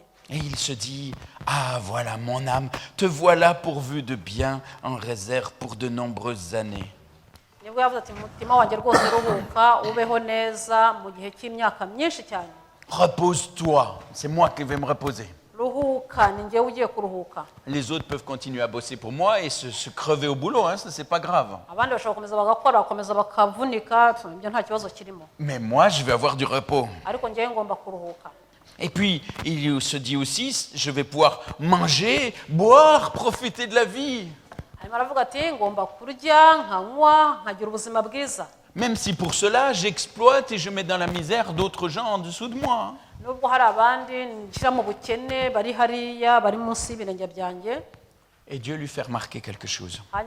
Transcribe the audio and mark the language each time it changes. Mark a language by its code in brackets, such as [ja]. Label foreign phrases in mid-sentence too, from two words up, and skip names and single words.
[fr] Et il se dit, ah voilà mon âme, te voilà pourvu de bien en réserve pour de nombreuses années. [rw] Nibwo yavuze ati umutima wanjye rwose ruhuka ubeho neza mu gihe cy'imyaka myinshi cyane. [fr] Repose-toi, c'est moi qui vais me reposer. [rw] Ruhuka ni njyewe ugiye kuruhuka. [fr] Les autres peuvent continuer à bosser pour moi et se crever au boulot, hein, ça c'est pas grave. [rw] Abandi bashobora gukomeza bagakora bakomeza bakavunika ibyo nta kibazo kirimo. [fr] Mais moi je vais avoir du repos. [rw] Ariko njyewe ngomba kuruhuka. [fr] Et puis, il se dit aussi, je vais pouvoir manger, boire, profiter de la vie. Même si pour cela, j'exploite et je mets dans la misère d'autres gens en dessous de moi. Et Dieu lui fait remarquer quelque chose.